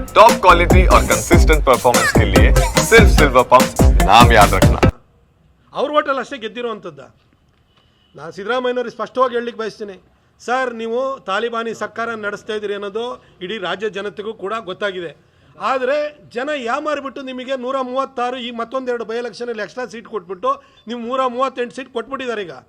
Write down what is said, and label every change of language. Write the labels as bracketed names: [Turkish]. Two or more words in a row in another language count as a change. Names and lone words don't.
[English] top quality [Hindi] और [English] consistent performance [Hindi] के लिए सिर्फ सिल्वर पंप्स नाम याद रखना। [Kannada] ಅವ್ರ ಹೋಟೆಲ್ ಅಷ್ಟೇ ಗೆದ್ದಿರುವಂಥದ್ದು. ನಾನು ಸಿದ್ದರಾಮಯ್ಯನವ್ರಿಗೆ ಸ್ಪಷ್ಟವಾಗಿ ಹೇಳಲಿಕ್ಕೆ ಬಯಸ್ತೀನಿ, ಸರ್ ನೀವು ತಾಲಿಬಾನಿ ಸರ್ಕಾರ ನಡೆಸ್ತಾ ಇದ್ದೀರಿ ಅನ್ನೋದು ಇಡೀ ರಾಜ್ಯ ಜನತೆಗೂ ಕೂಡ ಗೊತ್ತಾಗಿದೆ. ಆದರೆ ಜನ ಯಾಮಾರಿಬಿಟ್ಟು ನಿಮಗೆ 136 ಈಗ ಮತ್ತೊಂದೆರಡು ಬೈ ಎಲೆಕ್ಷನಲ್ಲಿ [English] extra seat [Kannada] ಕೊಟ್ಬಿಟ್ಟು ನೀವು 138 ಸೀಟ್ ಕೊಟ್ಬಿಟ್ಟಿದ್ದಾರೆ ಈಗ.